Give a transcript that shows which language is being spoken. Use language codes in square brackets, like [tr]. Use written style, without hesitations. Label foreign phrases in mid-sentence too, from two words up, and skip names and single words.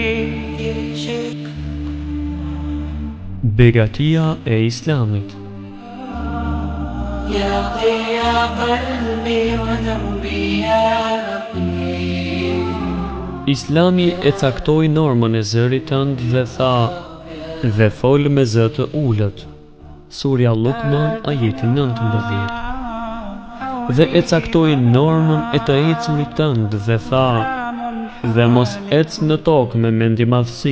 [sq] Begatia e Islamit. [ar] يا ضياء قلبي ودربي يا أخي. [sq] Islami e caktoi normën e zërit tënd dhe tha: "Dhe fol me zë të ulët." Surja Luqman, ajeti 19. Dhe e caktoi normën e të ecurit tënd dhe tha: "Dhe mos ec në tokë me mendimadhësi."